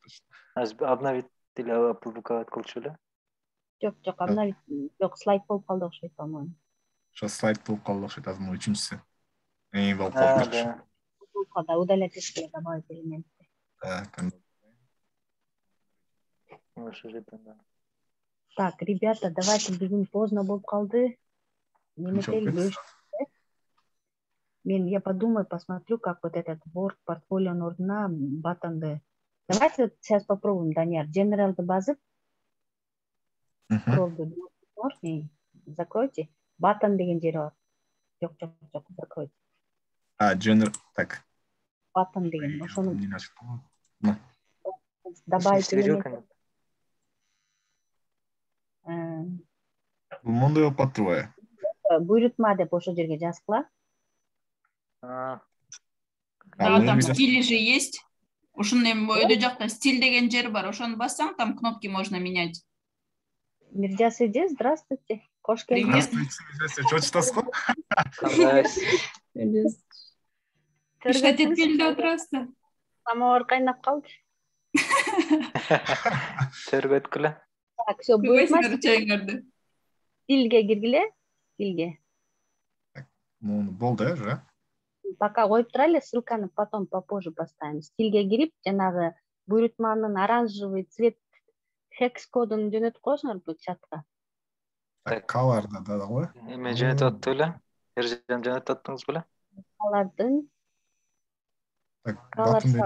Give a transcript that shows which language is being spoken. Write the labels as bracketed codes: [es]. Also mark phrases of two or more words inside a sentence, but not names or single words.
[ky] Азыр [ru] обновить или опубликовать [ky] кылчу эле. Жок, обновить. Жок, слайд болуп калды окшойт, по-моему. Ошо слайд болуп калды окшойт, азыр могу үчүнчүсү. Болуп калды. [ru] Да, удалять эскиле добавить элемент. [ky] Ошо жерден да. [ru] Так, ребята, давайте, [ky] бүгүн поздно болуп калды. [ru] Я подумаю, посмотрю, как вот этот Word [ky] портфолионун ордуна баттонду. [ru] Давайте сейчас попробуем, [ky] Данияр. General'ды басып, закройте. Баттон деген жери бар. Жок, закройте. [ru] General, так. [ky] Баттон деген, ошону [ru] добавить элемент. [ky] Бул мондой болуп калыптырбы? Буйрутма деп ошол жерге жазгыла. [ru] Да, там стили же есть. [ky] Ушуну өйдө жакта стиль деген жер бар. Ошону бассаң, [ru] там кнопки можно менять. Миржас эже, здравствуйте. [ky] Кош келдиңиз. Здравствуйте, чочуп атасыз го? Иштеп келди отурасыздар. Самовар кайнап калды. Чөргөткүлө. [ru] Так, всё, буйрутма. [ky] Чайыңарды. Стилге киргиле. Стилге. [ru] Ну, болду, уже. Пока [ky] коюп турайлы, [ru] ссылканы потом попозже поставим. [ky] Стилге кирип, жанагы буйрутманын [ru] оранжевый цвет [ky] хекс кодун жөнөтүп коесуңар бул чатка. Так, color'да да го. Эме жөнөтүп атты беле? Ержан жөнөтүп аттыңыз беле? Алардын [ru] Так, баттон.